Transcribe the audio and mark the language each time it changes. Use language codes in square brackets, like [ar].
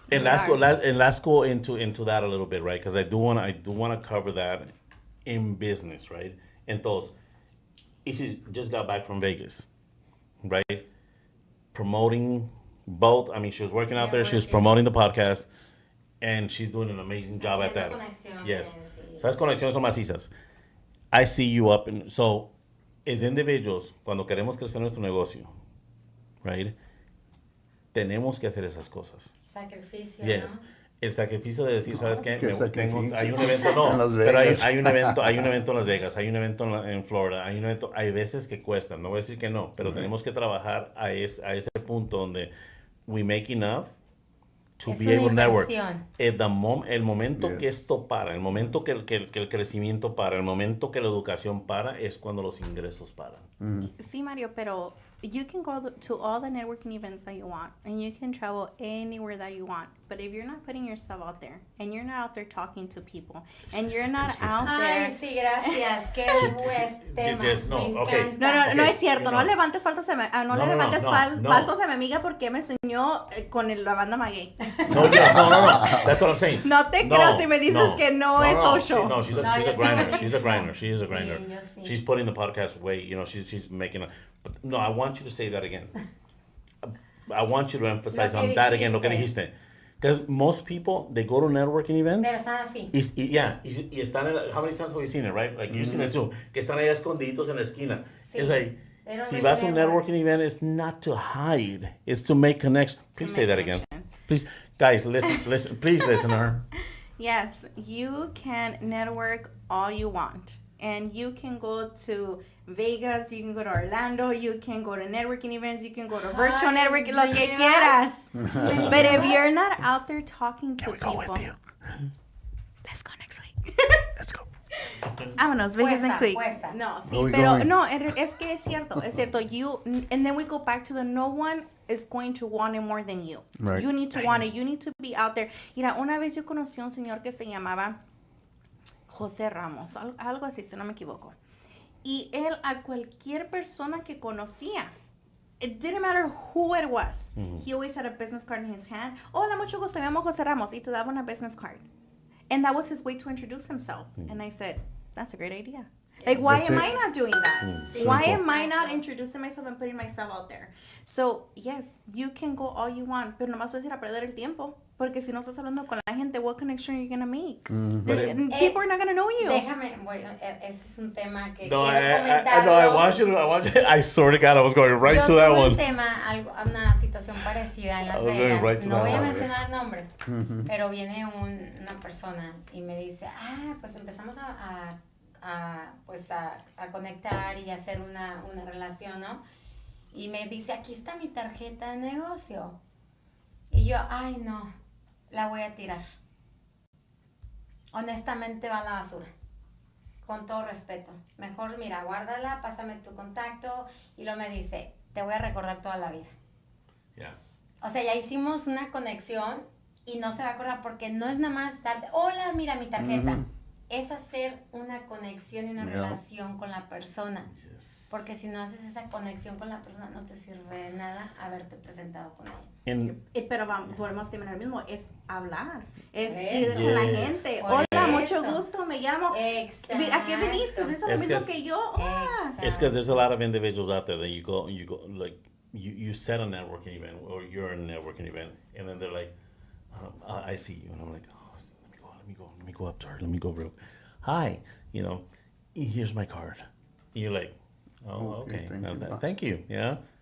[en] and let's go into that a little bit, right? Because I do want to cover that in business, right? [es] Entonces, [en] Izzy just got back from Vegas, right? Promoting both. I mean, she was working out there. She was promoting the podcast, and she's doing an amazing job at that. Yes. [es] So las conexiones son macizas. [en] I see you up, and so as individuals, [es] cuando queremos crecer nuestro negocio, [en] right? [es] Tenemos que hacer esas cosas. Sacrificio. [en] Yes. [es] ¿No? El sacrificio de decir, ¿sabes qué? Hay un evento, En Las pero Vegas. hay un evento en Las Vegas, hay un evento en Florida, hay veces que cuestan, no voy a decir que no, pero tenemos que trabajar a ese punto donde [en] we make enough to be able to network. [es] El momento que esto para, el momento que el crecimiento para, el momento que la educación para, es cuando los ingresos paran. Sí, Mario, pero [en] you can go to all the networking events that you want, and you can travel anywhere that you want. But if you're not putting yourself out there, and you're not out there talking to people, and you're not out there... [es] Ay, sí, gracias. Qué buen tema. No es cierto. No levantes falsos a mi amiga porque me enseñó con la banda Maguey. [en] No. That's what I'm saying. [es] No te creo si me dices que no es social. [en] She's a grinder. She's a grinder. She is a grinder. [es] Sí. [en] She's putting the podcast away. You know, she's making But no, I want you to say that again. I want you to emphasize on that again. [es] Lo que dijiste. [en] Because most people, they go to networking events. [es] Pero están así. Y están [en] how many times have you seen it, right? Like you've seen it too. [es] Que están ahí escondiditos en la esquina. Sí. [en] It's like, [es] si vas a un [en] networking event, it's not to hide. It's to make connections. Please say that again. Please, guys, listen. Please listen to her. Yes, you can network all you want. And you can go to Vegas, you can go to Orlando, you can go to networking events, you can go to virtual networking, [es] lo que quieras. [en] But if you're not out there talking to people, let's go next week. Let's go. [es] Vámonos, Vegas [en] next week. [es] No, sí, pero [en] going? [es] no, es que es cierto. [en] And then we go back to the no one is going to want it more than you. Right. You need to want it. You need to be out there. [es] Mira, una vez yo conocí a un señor que se llamaba José Ramos, algo así, si no me equivoco. Y él a cualquier persona que conocía, [en] it didn't matter who it was, he always had a business card in his hand. [es] Hola, mucho gusto, me llamo José Ramos, y te daba una [en] business card. And that was his way to introduce himself. And I said, that's a great idea. Like, why am I not doing that? Why am I not introducing myself and putting myself out there? So, yes, you can go all you want, [es] pero nomás vas a ir a perder el tiempo. Porque si no estás hablando con la gente, [en] what connection are you going to make? People are not going to know you. [es] Déjame, ese es un tema que No, quiero comentarlo. [en] I want you to, I swear to God, I was going right to that one. [es] Yo tuve un tema, una situación parecida en Las Vegas. [en] Right [es] No voy a mencionar nombres, pero viene una persona y me dice, pues empezamos a conectar y hacer una relación, ¿no? Y me dice, aquí está mi tarjeta de negocio. Y yo, ay, no, la voy a tirar. Honestamente va a la basura. Con todo respeto. Mejor, mira, guárdala, pásame tu contacto. Y luego me dice, te voy a recordar toda la vida. [en] Yeah. [es] O sea, ya hicimos una conexión y no se va a acordar porque no es nada más darte, hola, mira mi tarjeta. Es hacer una conexión y una relación con la persona. [en] Yes. [es] Porque si no haces esa conexión con la persona, no te sirve de nada haberte presentado con ella. Pero volvemos a terminar mismo, es hablar, es ir con la gente. Hola, mucho gusto, me llamo. Exacto. ¿A qué viniste? ¿Eso es lo mismo que yo? [en] It's because there's a lot of individuals out there that you go like, you set a networking event or you're in a networking event, and then they're like, I see you, and I'm like, let me go up to her, let me go real. Hi, here's my card. And you're like, oh, okay. Thank you. Yeah.